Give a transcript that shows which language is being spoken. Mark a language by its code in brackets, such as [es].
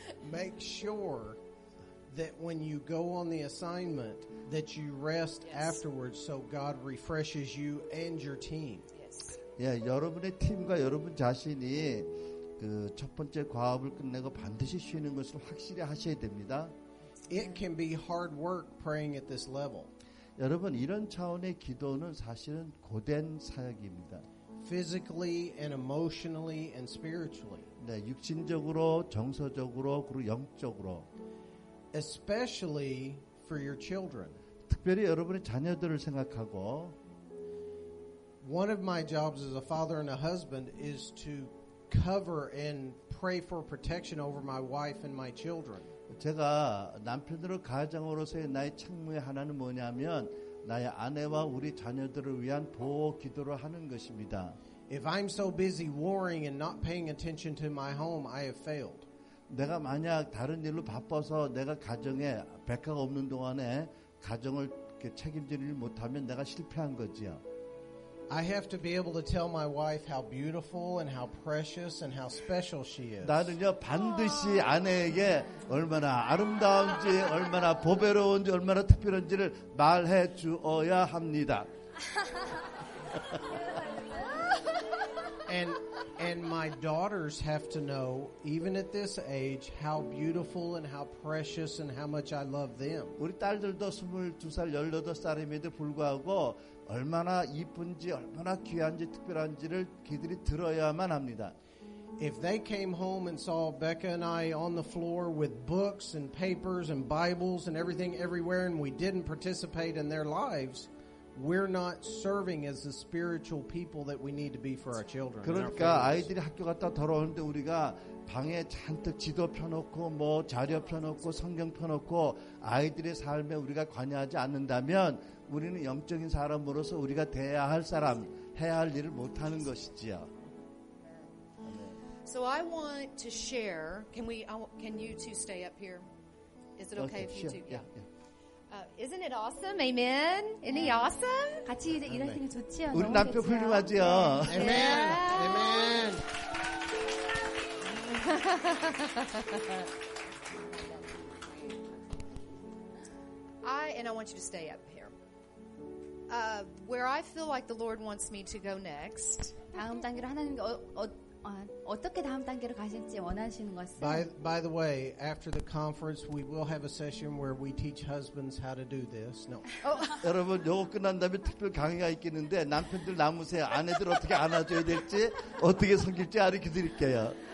[en] Make sure that when you go on the assignment that you rest afterwards so God refreshes you and your team. Yes. [ko] 예, 여러분의 팀과 여러분 자신이 그 첫 번째 과업을 끝내고 반드시 쉬는 것을 확실히 하셔야 됩니다. [en] It can be hard work praying at this level. [ko] 여러분 이런 차원의 기도는 사실은 고된 사역입니다. [en] Physically and emotionally and spiritually. [ko] 네, 육신적으로, 정서적으로, 그리고 영적으로. [en] Especially for your children. [ko] 특별히 여러분의 자녀들을 생각하고 [en] One of my jobs as a father and a husband is to cover and pray for protection over my wife and my children. [ko] 제가 남편으로 가장으로서의 나의 책무의 하나는 뭐냐면 나의 아내와 우리 자녀들을 위한 보호 기도를 하는 것입니다. [en] If I'm so busy worrying and not paying attention to my home, I have failed. [ko] 내가 만약 다른 일로 바빠서 내가 가정에 백화가 없는 동안에 가정을 책임지를 못하면 내가 실패한 거지요. [en] I have to be able to tell my wife how beautiful and how precious and how special she is. [ko] 나는요 반드시 아내에게 얼마나 아름다운지 얼마나 보배로운지 얼마나 특별한지를 말해 주어야 합니다. [en] And my daughters have to know, even at this age, how beautiful and how precious and how much I love them. [ko] 우리 딸들도 22살, 18살임에도 불구하고 얼마나 이쁜지 얼마나 귀한지 특별한지를 그들이 들어야만 합니다. [en] If they came home and saw Becca and I on the floor with books and papers and Bibles and everything everywhere and we didn't participate in their lives, we're not serving as the spiritual people that we need to be for our children. and our [ko] 그러니까 [en] families. [ko] 아이들이 학교 갔다 돌아오는데 우리가 방에 잔뜩 지도 펴놓고 뭐 자료 펴놓고 성경 펴놓고 아이들의 삶에 우리가 관여하지 않는다면 우리는 영적인 사람으로서 우리가 돼야 할 사람, 해야 할 일을 못하는 것이지요. [en] So I want to share. Can you two stay up here? Is it okay if you two? Yeah. Isn't it awesome? Amen. Isn't he awesome? [ko] 같이 이제 일하시는 게 좋지요. 우리 너무 남편 좋지요. 훌륭하지요. [en] Amen. Amen. I want you to stay up here. Where I feel like the Lord wants me to go next. [ko] 다음 단계로 하나님께 어떻게 다음 단계로 가실지 원하시는 것은 [en] By the way, after the conference, we will have a session where we teach husbands how to do this. No. [ko] 여러분 요거 끝난 다음에 특별 강의가 있겠는데 남편들 남으세요. 아내들 어떻게 안아줘야 될지 어떻게 섬길지 알려 드릴게요.